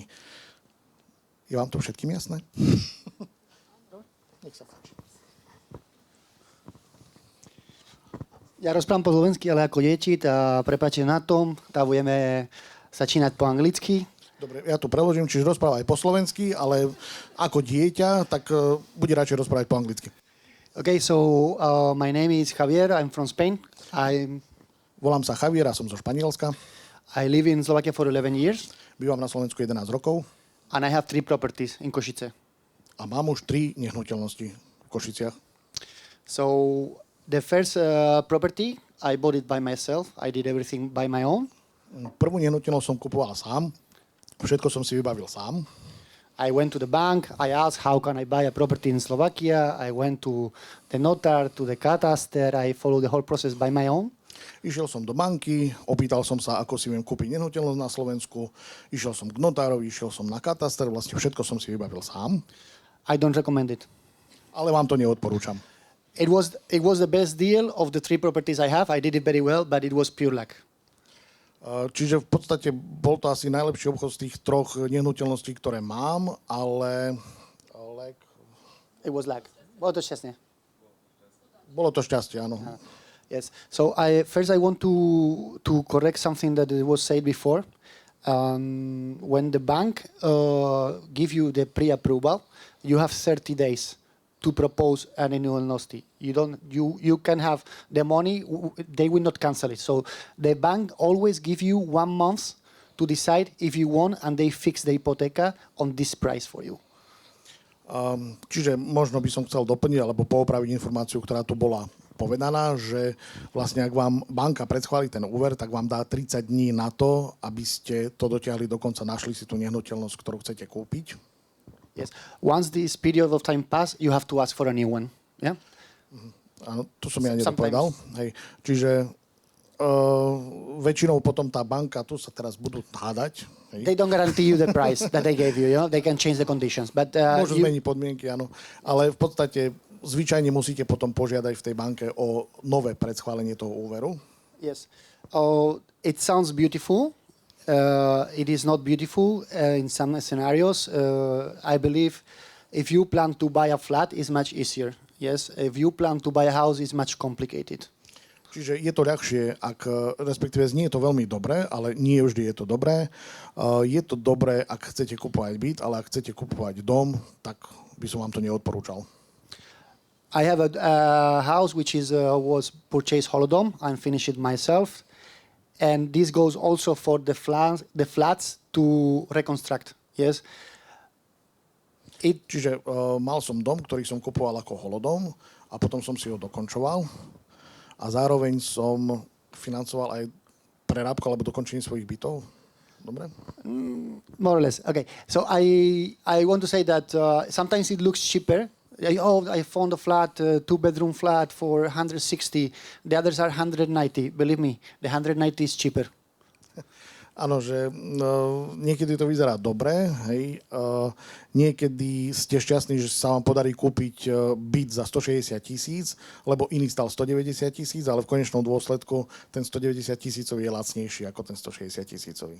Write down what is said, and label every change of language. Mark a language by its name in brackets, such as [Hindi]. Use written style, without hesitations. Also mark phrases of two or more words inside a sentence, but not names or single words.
[Slovak] Je vám to všetkým jasné? Nech sa páči. Ja rozprávam po slovensky, ale ako deti, prepáčte na tom, budeme začínať po anglicky. Dobre, ja to preložím, čiže rozprávaj po slovensky, ale ako dieťa, tak bude radšej rozprávať po anglicky. [English] Okay, so my name is Javier, I'm from Spain. [Slovak] Volám sa Javier a som zo Španielska. [English] I live in Slovakia for 11 years. [Slovak] Bývam na Slovensku 11 rokov. [English] And I have 3 properties in Košice. [Slovak] A mám už 3 nehnuteľnosti v Košiciach. [English] So the first property, I bought it by myself. I did everything by my own. [Slovak] Prvú nehnuteľnosť som kupoval sám. Všetko som si vybavil sám. [English] I went to the bank. I asked, how can I buy a property in Slovakia? I went to the notar, to the kataster. I followed the whole process by my own. [Slovak] Išiel som do banky, opýtal som sa, ako si viem kúpiť nehnuteľnosť na Slovensku. Išiel som k notárovi, išiel som na kataster. Vlastne všetko som si vybavil sám. [English] I don't recommend it. [Slovak] Ale vám to neodporúčam. [English] It was the best deal of the 3 properties I have. I did it very well, but it was pure luck. [Slovak] Čiže v podstate bol to asi najlepší obchod z tých 3 nehnuteľností, ktoré mám, ale... [English] It was luck. [Slovak] Bolo to šťastie. Bolo to šťastie, áno. [English] Yes. So first I want to correct something that was said before. When the bank give you the pre-approval, you have 30 days to propose an annuity. You can have the money, they will not cancel it. So the bank always give you 1 month to decide if you want, and they fix the hypotheca on this price for you. [Slovak] Čiže možno by som chcel doplniť alebo poopraviť informáciu, ktorá tu bola povedaná, že vlastne ak vám banka predschváli ten úver, tak vám dá 30 dní na to, aby ste to dotiahli do konca, našli si tú nehnuteľnosť, ktorú chcete kúpiť. [English] Yes. Once this period of time pass, you have to ask for a new one. Yeah? [Slovak] Áno, to som ja nedopovedal. Hej. Čiže väčšinou potom tá banka, tu sa teraz budú hádať. Hej. [English] They don't guarantee you the price that they gave you, you know? They can change the conditions. But, [Slovak] môžu zmeniť podmienky, áno. Ale v podstate zvyčajne musíte potom požiadať v tej banke o nové predschválenie toho úveru. [English] Yes. It sounds beautiful. It is not beautiful in some scenarios. I believe if you plan to buy a flat, it's much easier. Yes, if you plan to buy a house, it's much complicated. [Slovak] Čiže je to ľahšie, respektíve znie to veľmi dobre, ale nie vždy je to dobré. Je to dobré, ak chcete kupovať byt, ale ak chcete kupovať dom, tak by som vám to neodporúčal. [English] I have a house which was purchased Holodom. I'm finished it myself. And this goes also for the flats to reconstruct. Yes. [Slovak] Čiže mal som dom, ktorý som kupoval ako holodom a potom som si ho dokončoval a zároveň som financoval aj prerábku alebo dokončenie svojich bytov? Dobre? [English] More or less. Okay. So I want to say that sometimes it looks cheaper. I found a flat, two-bedroom flat for 160. The others are 190. Believe me, the 190 is cheaper. [Slovak] Áno, že niekedy to vyzerá dobre, hej. Niekedy ste šťastní, že sa vám podarí kúpiť byt za 160 000, lebo iný stal 190 000, ale v konečnom dôsledku ten 190 000 je lacnejší ako ten 160 000.